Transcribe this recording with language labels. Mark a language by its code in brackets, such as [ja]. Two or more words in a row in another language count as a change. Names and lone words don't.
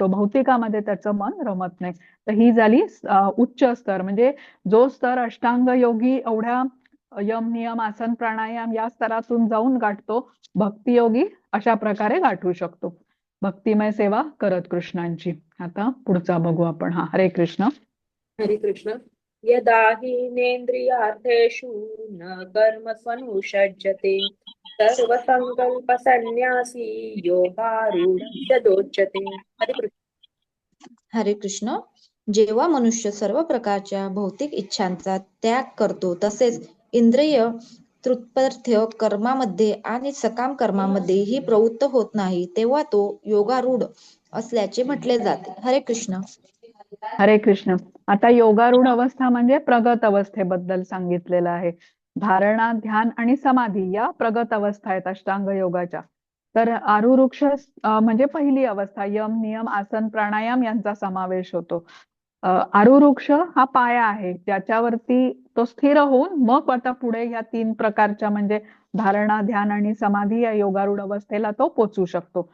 [mr] भौतिकामध्ये त्याचं मन रमत नाही. तर ही झाली उच्च स्तर, म्हणजे जो स्तर अष्टांग योगी एवढ्या यम नियम आसन प्राणायाम या स्तरातून जाऊन गाठतो, भक्तियोगी अशा प्रकारे गाठू शकतो, भक्तिमय सेवा करत कृष्णांची. आता पुढचा बघू आपण. हा, हरे कृष्ण. हरे कृष्ण. [sa] यदा हीनेन्द्रियार्थेषु न कर्मस्वनुषज्यते सर्वसंकल्पसन्न्यासी योगारूढस्य दोच्यते. [mr] हरे कृष्ण. हरे कृष्ण. जेव्हा मनुष्य सर्व प्रकारच्या भौतिक इच्छांचा त्याग करतो, तसेच इंद्रिय तृत्पथ्य कर्मामध्ये आणि सकाम कर्मामध्येही प्रवृत्त होत नाही, तेव्हा तो योगारूढ असल्याचे म्हटले जाते. हरे कृष्ण. हरे कृष्ण. आता योगारूढ अवस्था म्हणजे प्रगत अवस्थेबद्दल सांगितलेलं आहे. धारणा, ध्यान आणि समाधी या प्रगत अवस्था आहेत अष्टांग योगाच्या. तर आरुरुक्ष म्हणजे पहिली अवस्था, यम नियम आसन प्राणायाम यांचा समावेश होतो. आरुरुक्ष हा पाया आहे, त्याच्यावरती तो स्थिर होऊन मग आता पुढे या 3 प्रकारच्या म्हणजे धारणा, ध्यान आणि समाधी या योगारूढ अवस्थेला तो पोचू शकतो.